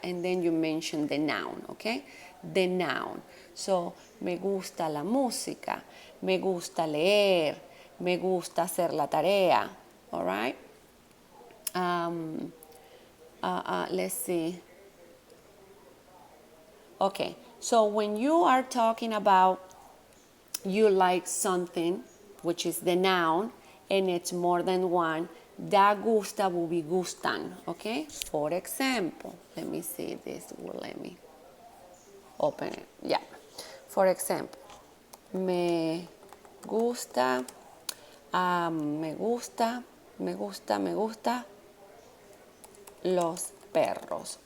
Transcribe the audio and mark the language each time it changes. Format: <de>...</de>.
<en>And then you mention the noun, okay? The noun.</en> <es>So, me gusta la música, me gusta leer, me gusta hacer la tarea,</es> <en>all right? Let's see. Okay, so when you are talking about you like something, which is the noun, and it's more than one, da gusta will be gustan, okay? For example, let me see if this will let me open it. Yeah. For example,</en> <es>me gusta, me gusta los perros.</es>